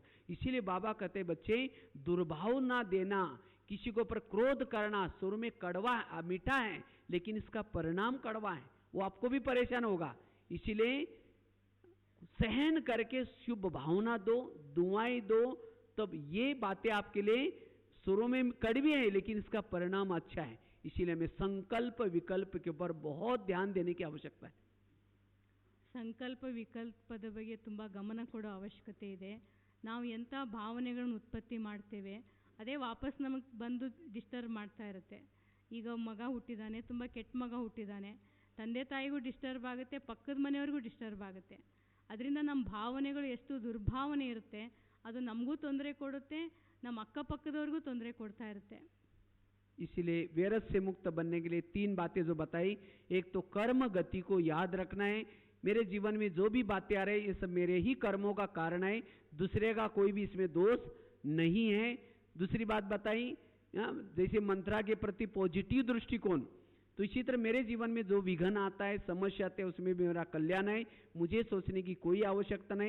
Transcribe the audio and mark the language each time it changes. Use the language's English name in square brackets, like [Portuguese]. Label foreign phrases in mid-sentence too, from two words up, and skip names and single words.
[Hindi] इसीलिए बाबा कहते बच्चे दुर्भावना देना, किसी को पर क्रोध करना शुरू में कड़वा मीठा है, लेकिन इसका परिणाम कड़वा है, वो आपको भी परेशान होगा. इसीलिए सहन करके शुभ भावना दो, दुआएं दो, तब ये बातें आपके लिए शुरू में कड़वी है लेकिन इसका परिणाम अच्छा है. इसीलिए हमें संकल्प विकल्प के ऊपर बहुत ध्यान देने की आवश्यकता है. [Kannada] ಸಂಕಲ್ಪ ವಿಕಲ್ಪದ ಬಗ್ಗೆ ತುಂಬ ಗಮನ ಕೊಡೋ ಅವಶ್ಯಕತೆ ಇದೆ. ನಾವು ಎಂಥ ಭಾವನೆಗಳನ್ನು ಉತ್ಪತ್ತಿ ಮಾಡ್ತೇವೆ ಅದೇ ವಾಪಸ್ ನಮಗೆ ಬಂದು ಡಿಸ್ಟರ್ಬ್ ಮಾಡ್ತಾ ಇರುತ್ತೆ. ಈಗ ಮಗ ಹುಟ್ಟಿದ್ದಾನೆ, ತುಂಬ ಕೆಟ್ಟ ಮಗ ಹುಟ್ಟಿದ್ದಾನೆ, ತಂದೆ ತಾಯಿಗೂ ಡಿಸ್ಟರ್ಬ್ ಆಗುತ್ತೆ, ಪಕ್ಕದ ಮನೆಯವ್ರಿಗೂ ಡಿಸ್ಟರ್ಬ್ ಆಗುತ್ತೆ. ಅದರಿಂದ ನಮ್ಮ ಭಾವನೆಗಳು ಎಷ್ಟು ದುರ್ಭಾವನೆ ಇರುತ್ತೆ ಅದು ನಮಗೂ ತೊಂದರೆ ಕೊಡುತ್ತೆ, ನಮ್ಮ ಅಕ್ಕಪಕ್ಕದವ್ರಿಗೂ ತೊಂದರೆ ಕೊಡ್ತಾ ಇರುತ್ತೆ. [Hindi] इसीलिए वैरस से मुक्त बनने के लिए 3 बातें जो बताई. एक तो कर्म गति को याद रखना है, मेरे जीवन में जो भी बातें आ रही है ये सब मेरे ही कर्मों का कारण है, दूसरे का कोई भी इसमें दोष नहीं है. दूसरी बात बताई जैसे मंत्रा के प्रति पॉजिटिव दृष्टिकोण, तो इसी तरह मेरे जीवन में जो विघ्न आता है, समस्या आते हैं, उसमें भी मेरा कल्याण है, मुझे सोचने की कोई आवश्यकता नहीं.